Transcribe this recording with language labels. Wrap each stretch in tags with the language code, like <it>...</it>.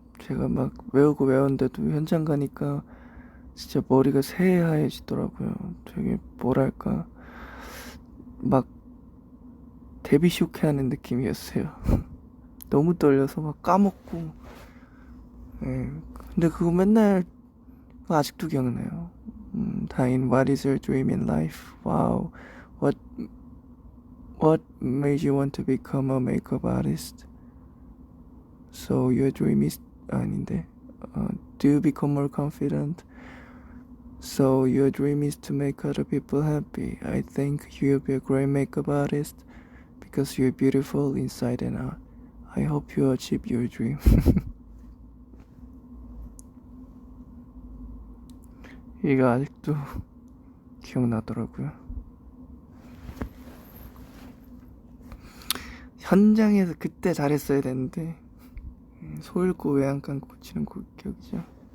<ko>제가 막 외우고 외웠는데도 현장 가니까 진짜 머리가 새하얘지더라고요. 되게 뭐랄까 막 데뷔 쇼케하는 느낌이었어요. 너무 떨려서 막 까먹고. 예. 근데 그거 맨날 아직도 기억나요.</ko> <en>다인 What is your dream in life? Wow. What What made you want to become a makeup artist? So your dream is</en> <ko>아닌데.</ko> <en>Do you become more confident? So your dream is to make other people happy. I think you'll be a great makeup artist because you're beautiful inside and out. I hope you achieve your dream.</en> <ko>이거 아직도 기억나더라고요. 현장에서 그때 잘했어야 되는데 소 읽고 외양간 고치는 기억이죠.</ko>